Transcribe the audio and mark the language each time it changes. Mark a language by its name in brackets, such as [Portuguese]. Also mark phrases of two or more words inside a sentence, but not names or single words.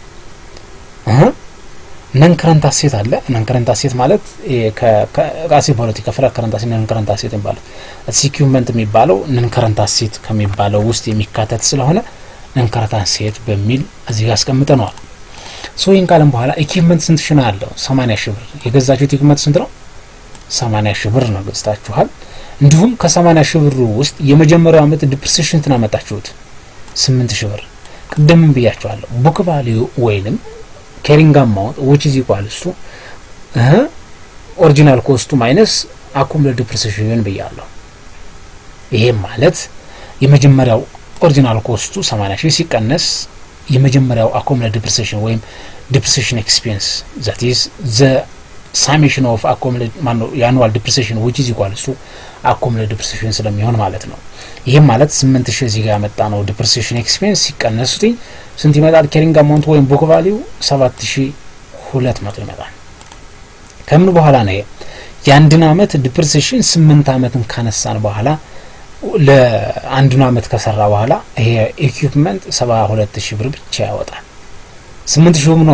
[English] non current asset [Amharic] አለ። [English] non current asset [Amharic] ማለት ከአሴ ፖለቲካ ፍራ [English] current asset non current asset [Amharic] የሚባለው ሲኪዩመንት የሚባለው [English] non current asset [Amharic] ከሚባለው ውስጥ የሚካተት ስለሆነ [English] non current asset [Amharic] በሚል እዚህ ጋር አስቀምጠነዋል። ሶ ይሄን ካለም በኋላ ኢኩዊፕመንት ስንት ሺህ ነው ያለው? 80 ሺህ ብር። የገዛችሁት ኢኩዊፕመንት ስንት ነው? 80 ሺህ ብር ነው ገዝታችኋል። እንዲሁም ከ80 ሺህ ብር ውስጥ የመጀመሪያው አመት ዲፕሪሲዬሽን እንትን አመጣችሁት 8 ሺህ ብር። ቅድም ብያችኋለሁ [English] book value [Amharic] ወይንም [English] carrying amount which is equal to original cost minus accumulate depreciation [Amharic] ብያለሁ። ይሄ ማለት የመጀመሪያው [English] original cost [Amharic] 80 ሺህ ሲቀነስ የመጀመሪያው [English] አኮሙሌት ዲፕሪሲዬሽን ወይም ዲፕሪሲዬሽን ኤክስፔንስ that is the summation of accumulated annual depreciation which is equal to accumulated depreciation [Amharic] ስለሚሆን ማለት ነው። ይሄም ማለት 8000 እዚህ ጋር ያመጣ ነው [English] depreciation expense [Amharic] ሲቀነሱት ስንት ይመጣል? [English] carrying amount [Amharic] ወይም [English] book value [Amharic] 7200 ይመጣል። ከምን በኋላ ነው የአንድን አመት ዲፕሪሲዬሽን 8 አመትን ካነሳን በኋላ ለአንዱን አመት ከሰራ በኋላ ይሄ ኢኩዊፕመንት 72000 ብር ብቻ ያወጣል። 8000 ምን ሆነ?